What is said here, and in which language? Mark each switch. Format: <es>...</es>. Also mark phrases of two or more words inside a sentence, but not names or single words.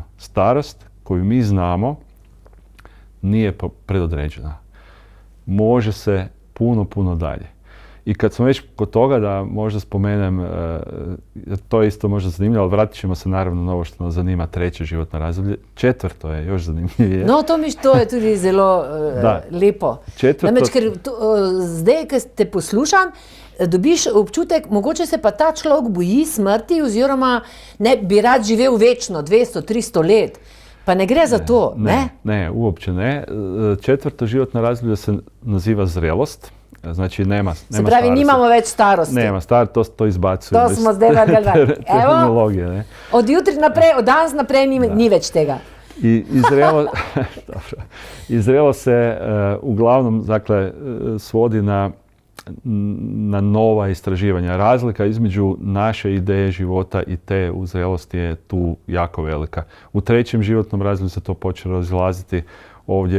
<hr>Starost koju mi znamo nije predodređena. Može se puno dalje. I kad smo već kod toga, da možda spomenem, to je isto možda zanimljivo, ali vratit ćemo se naravno na ovo što nas zanima, treće životno razdoblje. Četvrto je još zanimljivije.</hr> <sl>No, to je tudi zelo lepo. Namreč, ker zdaj, ko te poslušam, dobiš občutek, mogoče se pa ta človek boji smrti oziroma ne bi rad živel večno, 200-300 let. Pa ne gre za to, ne?</sl> <hr>Ne, uopće ne. Četvrto životno razdoblje se naziva zrelost. Znači nema starosti.</hr> <sl>Se pravi, nimamo več starosti.</sl> <hr>Nema starosti, to izbacuje.</hr> <sl>To smo zdaj vrgli. Evo, od jutri naprej, od danes naprej ni več tega.</sl> <hr>I zrelo se uglavnom, dakle, svodi na nova istraživanja. Razlika između naše ideje života i te u zrelosti je tu jako velika. U trećem životnom razdoblju se to počelo razilaziti ovdje.</hr>